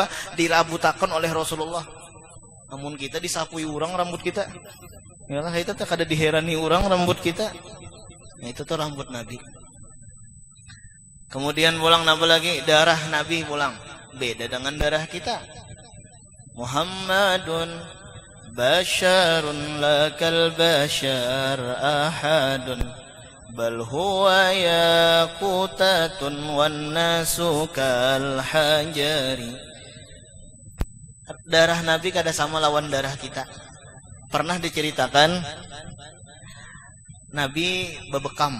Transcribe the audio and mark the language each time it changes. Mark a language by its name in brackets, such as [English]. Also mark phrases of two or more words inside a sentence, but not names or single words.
[Banjar] Dirabutakan oleh Rasulullah. Namun kita disapui orang rambut kita. Yalah itu tak ada diherani orang rambut kita. Nah itu tuh rambut Nabi. Kemudian pulang nambah lagi darah Nabi pulang. Beda dengan darah kita. [Arabic] محمد بشر لا كالبشر أحد بل هو ياقوتة والناس كالحجر. [Banjar] Darah Nabi kada sama lawan darah kita. Pernah diceritakan Nabi bebekam.